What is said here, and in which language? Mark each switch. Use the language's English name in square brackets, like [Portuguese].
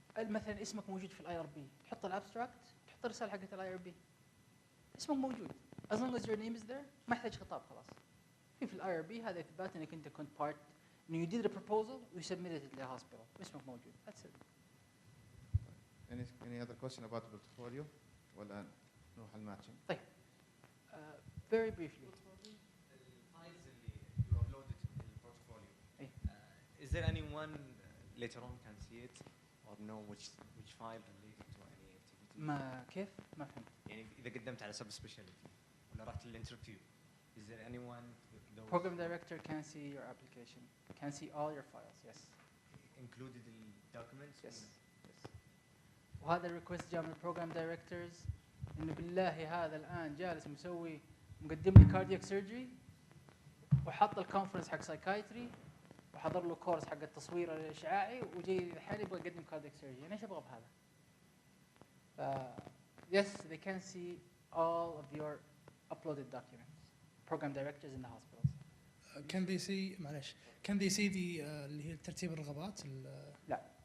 [Arabic] مثلا اسمك موجود في الاي ار بي تحط الابستراكت تحط الرساله حقت الاي ار بي اسمك موجود [English] as long as your name is there [Arabic] ما يحتاج خطاب خلاص. في الاي ار بي هذا اثبات انك انت كنت بارت انه [English] you did a proposal [Arabic] و [English] you submitted it [Arabic] للهوسبيتال اسمك موجود. [English] That's it. Any other question about the portfolio [Arabic] ولا نروح الماتشنج؟ [English] طيب very briefly. [Arabic] الفايلز اللي [English] you uploaded in the portfolio. Is there anyone later on can see it or know which file related to any activity? [Arabic] ما كيف؟ ما فهمت. يعني إذا قدمت على sub specialty ولا رحت للانترفيو [English] is there anyone those Program director can see your application can see all your files. Yes. included the documents? Yes. Yes. [Arabic] وهذا الريكوست جاء من البروجرام دايركتورز انه بالله هذا الان جالس مسوي مقدم لي كاردياك سيرجري وحط الكونفرنس حق سايكايتري وحضر له كورس حق التصوير الاشعاعي وجاي الحين يبغى يقدم كاردياك سيرجري. انا ايش ابغى بهذا؟ [English] Yes, they can see all of your uploaded documents. Program directors in the hospitals. Can they see [Arabic] معلش [English] can they see the [Arabic] اللي هي ترتيب الرغبات؟ لا.